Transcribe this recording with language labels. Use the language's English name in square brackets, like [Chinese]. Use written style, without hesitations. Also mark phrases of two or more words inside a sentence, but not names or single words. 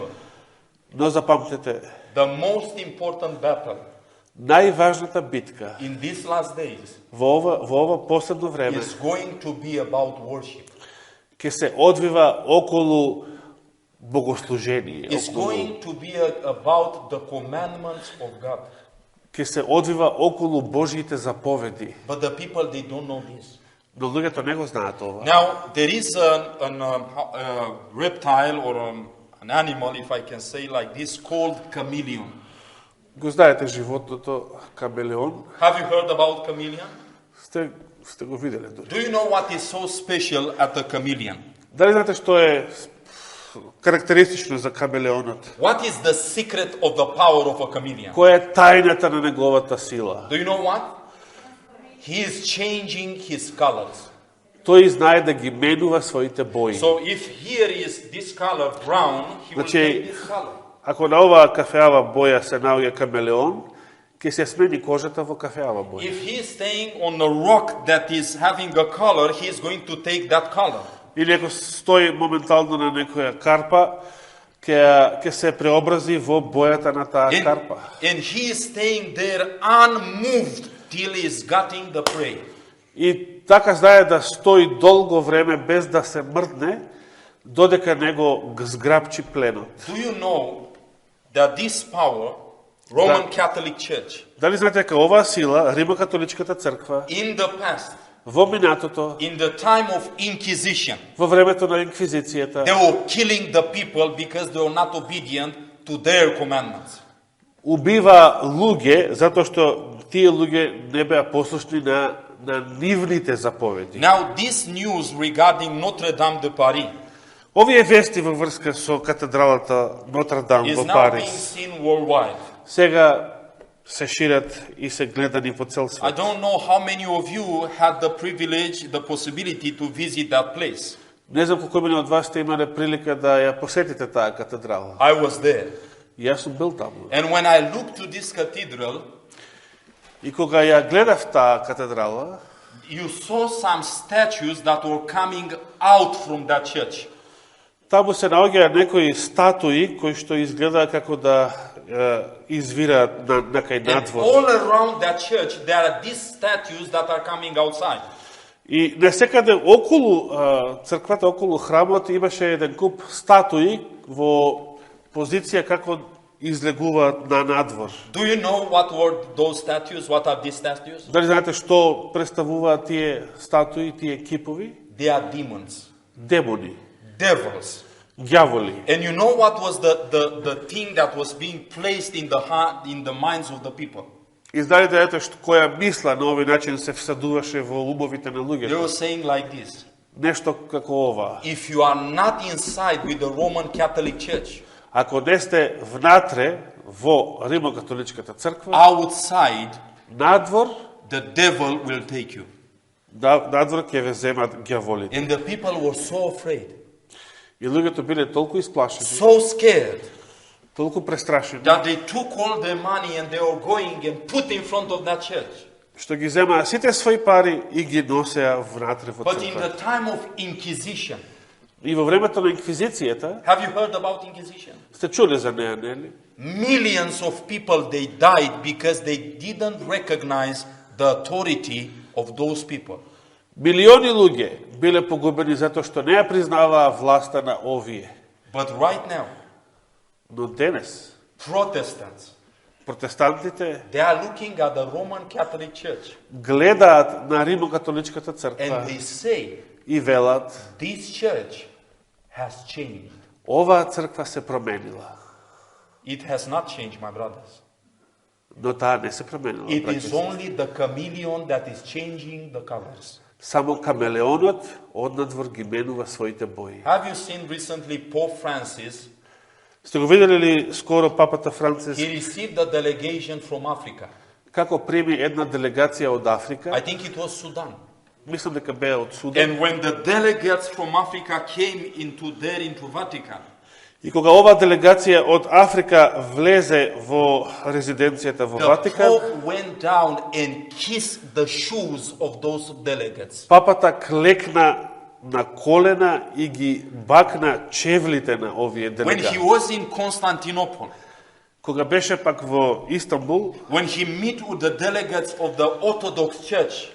[Macedonian] Но запамтете, [English] the most important battle [Macedonian] најважната битка [English] in these last days [Macedonian] во ова последно време [English] is going to be about worship. [Macedonian] ќе се одвива околу богослужение, [English] It's going to be about the commandments of God. [Macedonian] ќе се одвива околу Божјите заповеди. [English] But the people they don't know this. [Macedonian] Но луѓето не го знаат ова. [English] Now there is a reptile or an animal, if I can say like this, called chameleon. [Macedonian] Го знаете животното камелеон? [English] Have you heard about chameleon? [Macedonian] Сте го виделе дури. [English] Do you know what is so special at the chameleon? [Macedonian] Дали знаете што е карактеристично за камелеонот? [English] What is the secret of the power of a chameleon? [Macedonian] Која е тајната на неговата сила? [English] Do you know what? He is changing his colors. [Macedonian] Тој знае да ги менува своите бои. [English] So if here is this color brown, he will [Macedonian] Значи, [English] take this color. [Macedonian] ако на оваа кафеава боја се наоѓа камелеон, ќе се смени кожата во кафеава боја. [English] If he is staying on a rock that is having a color, he is going to take that color. [Macedonian] Или ако стои моментално на некоја карпа, ќе се преобрази во бојата на таа карпа. [English] And he is staying there unmoved till he is getting the prey. [Macedonian] И така знае да стои долго време без да се мрдне, додека него зграбчи пленот. [English] Do you know that this power, Roman Catholic Church, [Macedonian] Дали знаете дека оваа сила, Римокатоличката црква, [English] in the past, [Macedonian] во минатото, [English] in the time of Inquisition, [Macedonian] во времето на инквизицијата, [English] they were killing the people because they were not obedient to their commandments. [Macedonian] убива луѓе затоа што тие луѓе не беа послушни на нивните заповеди. [English] Now this news regarding Notre Dame de Paris [Macedonian] Овие вести во врска со катедралата Нотр Дам [English] is [Macedonian] во [English] now being [Macedonian] Париз [English] seen worldwide. [Macedonian] сега се шират и се гледани по цел [English] I [Macedonian] свет. [English] don't know how many of you had the privilege, the possibility to visit that place. [Macedonian] Не знам колку мене од вас сте имале прилика да ја посетите таа катедрала. [English] I was there. [Macedonian] И јас сум бил таму. [English] And when I looked to this cathedral, [Macedonian] И кога ја гледав таа катедрала, [English] you saw some statues that were coming out from that church. [Macedonian] таму се наоѓаат некои статуи кои што изгледаат како да извираат на кај [English] And [Macedonian] надвор. [English] all around that church, there are these statues that are coming outside. [Macedonian] И насекаде околу црквата, околу храмот имаше еден куп статуи во позиција како излегуваат на надвор. [English] Do you know what were those statues? What are these statues? [Macedonian] Дали знаете што представуваат тие статуи, тие кипови? [English] They are demons, [Macedonian] Демони, [English] devils. [Macedonian] ѓаволи. [English] And you know what was the thing that was being placed in the minds of the people? [Macedonian] И знаете која мисла на овој начин се всадуваше во умовите на [English] They [Macedonian] луѓето. [English] were saying like this: [Macedonian] Нешто како ова. [English] if you are not inside with the Roman Catholic Church, [Macedonian] Ако не сте внатре во Римокатоличката црква, [English] outside [Macedonian] надвор, [English] the devil will take you. [Macedonian] надвор ќе ве земат ѓаволите. [English] And the people were so afraid, [Macedonian] И луѓето биле толку исплашени, [English] so scared, [Macedonian] толку престрашени, [English] that they took all their money and they were going and put in front of that church. [Macedonian] што ги земаа сите своји пари и ги носеа внатре во [English] But in [Macedonian] црква. [English] the time of Inquisition, [Macedonian] И во времето на инквизицијата, [English] have you heard about Inquisition? [Macedonian] сте чуле за неа, нели? [English] Millions of people, they died because they didn't recognize the authority of those people. [Macedonian] Милиони луѓе биле погубени затоа што не ја признаваа власта на овие. [English] But right now, [Macedonian] Но денес, [English] Protestants, [Macedonian] протестантите [English] they are looking at the Roman Catholic Church [Macedonian] гледаат на Римокатоличката [English] and [Macedonian] црква [English] they say, [Macedonian] и велат, [English] this church has changed. [Macedonian] оваа црква се променила. [English] It has not changed, my brothers. [Macedonian] Но таа не се променила. [English] It [Macedonian] браќа и [English] is [Macedonian] сестри. [English] only the chameleon that is changing the colors. [Macedonian] Само камелеонот однадвор ги менува своите бои. [English] Have you seen recently Pope Francis? [Macedonian] Сте го видели ли скоро папата Францис [English] He received a delegation from Africa. [Macedonian] како прими една делегација од [English] I [Macedonian] Африка? [English] think it was Sudan. [Macedonian] Мислам дека беа од Судан. [English] And when the delegates from Africa came into Vatican, [Macedonian] И кога оваа делегација од Африка влезе во резиденцијата во [English] the [Macedonian] Ватикан, [English] Pope went down and kissed the shoes of those delegates. [Macedonian] папата клекна на колена и ги бакна чевлите на овие [English] When he [Macedonian] делегати. [English] was in Constantinople, [Macedonian] Кога беше пак во Истанбул [English] when he met with the delegates of the Orthodox Church,